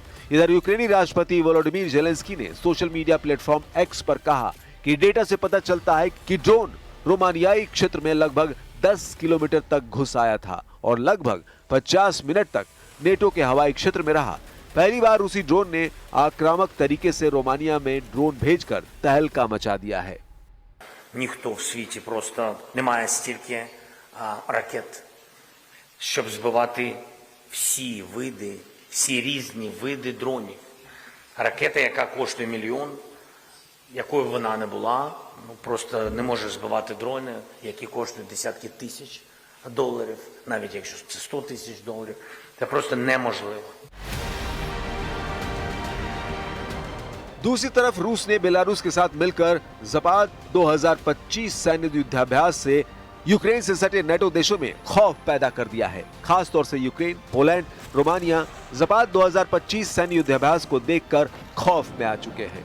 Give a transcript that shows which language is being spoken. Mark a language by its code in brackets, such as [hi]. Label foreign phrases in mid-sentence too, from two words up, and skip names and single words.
[hi] इधर यूक्रेनी राष्ट्रपति वोलोडिमीर जेलेंस्की ने [en] social media platform [hi] एक्स पर कहा कि डेटा से पता चलता है कि ड्रोन रोमानियाई क्षेत्र में लगभग 10 किलोमीटर तक घुस आया था और लगभग 50 मिनट तक नेटो के हवाई क्षेत्र में रहा। पहली बार रूसी ड्रोन ने आक्रामक तरीके से रोमानिया में ड्रोन भेजकर तहलका मचा दिया है। [uk] Ніхто в світі просто не має стільки ракет, щоб збивати всі різні види дронів. Ракета, яка коштує мільйон, якою б вона не була, просто не може збивати дрони, які коштують десятки тисяч доларів, навіть якщо це $100 000. Це просто неможливо. [hi] दूसरी तरफ रूस ने बेलारूस के साथ मिलकर ज़पाद 2025 सैन्य युद्धाभ्यास से यूक्रेन से सटे नेटो देशों में खौफ पैदा कर दिया है। खास तौर से यूक्रेन, पोलैंड, रोमानिया ज़पाद 2025 सैन्य युद्धाभ्यास को देखकर खौफ में आ चुके हैं।